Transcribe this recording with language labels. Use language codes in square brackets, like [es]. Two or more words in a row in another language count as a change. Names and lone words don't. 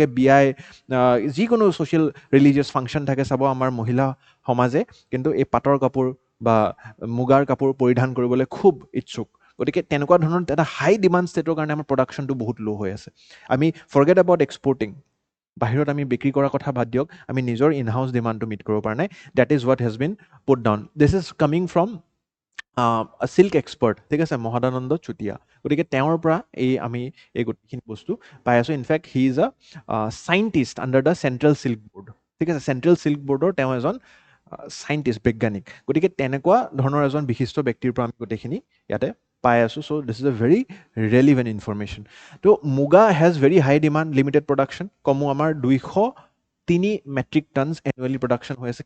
[as] বিয়াই যিকোনো [en] social religious function [as] থাকে চাব আমাৰ মহিলা সমাজে কিন্তু এই পাটৰ কাপোৰ বা মুগাৰ কাপোৰ পৰিধান কৰিবলৈ খুব ইচ্ছুক গতিকে তেনেকুৱা ধৰণৰ এটা [en] high demand state [as] কাৰণে আমাৰ প্ৰডাকশ্যনটো বহুত ল' হৈ আছে আমি [en] forget about exporting [as] বাহিৰত আমি বিক্ৰী কৰাৰ কথা বাদ দিয়ক আমি নিজৰ [en] in house demand [as] মিট কৰিব পৰা নাই [en] that is what has been put down this is coming from silk expert [as] ঠিক আছে মহাদানন্দ চুতীয়া গতিকে তেওঁৰ পৰা আমি এই গোটেইখিনি বস্তু পাই আছোঁ [en] in fact he is a scientist under the central silk board [as] ঠিক আছে, [en] central silk board [as] তেওঁ এজন চাইণ্টিষ্ট, বৈজ্ঞানিক। গতিকে তেনেকুৱা ধৰণৰ এজন বিশিষ্ট ব্যক্তিৰ পৰা আমি গোটেইখিনি ইয়াতে পাই আছোঁ। [en] So this is a very relevant information. So muga has very high demand, limited production. [as] কমো আমাৰ 203 [en] metric tons annually production [as] হৈ আছে।